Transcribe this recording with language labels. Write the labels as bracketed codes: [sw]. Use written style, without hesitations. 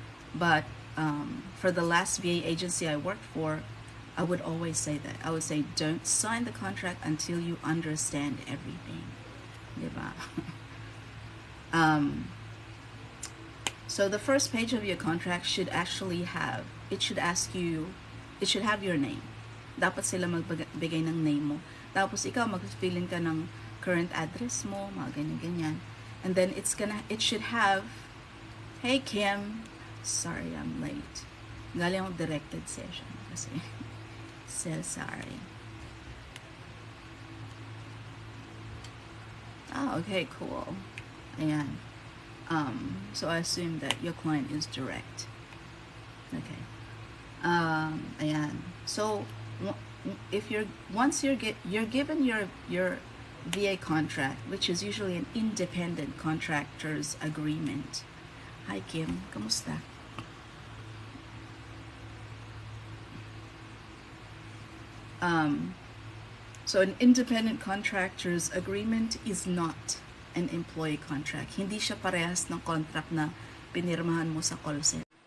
[en] But for the last VA agency I worked for, I would always say that. I would say, don't sign the contract until you understand everything. Diba? So the first page of your contract should actually have, it should ask you, it should have your name. [tl] Dapat sila magbigay ng name mo. Tapos ikaw mag-fill in ka ng current address mo, mga ganyan-ganyan. [en] And then it should have, hey Kim, sorry I'm late. [tl] Galing akong directed session kasi. [en] So sorry. Oh, okay, cool. Ayan. So I assume that your client is direct. Okay. Ayan. So if you're given your VA contract, which is usually an independent contractor's agreement. [tl] Hi Kim, kamusta? [en] So an independent contractor's agreement is not an employee contract. [tl] Hindi siya parehas ng contract na pinirmahan mo sa call center.